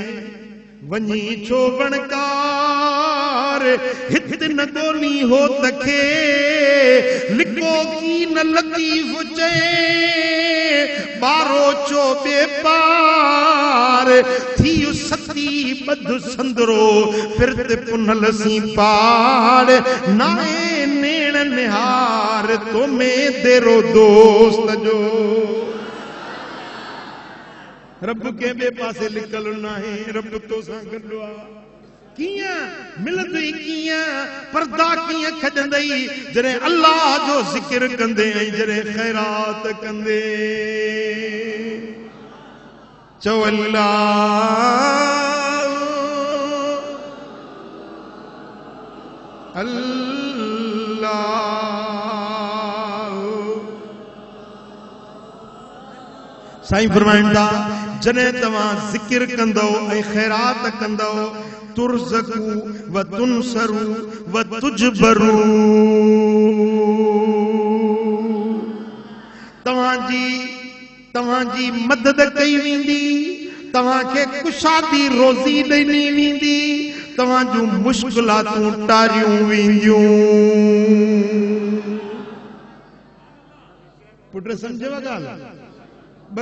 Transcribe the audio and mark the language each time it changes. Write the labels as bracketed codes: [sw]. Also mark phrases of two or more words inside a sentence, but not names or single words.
[sd] वञी छो बणकार हित न ॻोल्ही हो तखे, लिको की न लतीफ़ चए, ॿारो चो ॿे पार, थी सती ॿध संदरो, फिरत पुनल सी पार, नाहे नेण निहार तो में तेरो दोस्त जो। रब के ॿिए पासे लिकल नाहे, रब तो सां गॾु आहे। कियां मिलंदी कियां पर्दा कियां खजंदई जरे अल्लाह जो जिक्र कंदे ऐं जरे खैरात कंदे चो अल्लाह अल्लाह साईं फरमाइनि था जॾहिं तव्हां ज़िक्र कंदो ऐं ख़ैरात कंदो [ar] ترزقوا و تنصروا و تجبروا [sd] तव्हांजी मदद कई वेंदी तव्हांखे कुशादी रोज़ी ॾिनी वेंदी तव्हां जूं मुश्किलातूं टारियूं वेंदियूं पुट सम्झव ॻाल्हि ॿ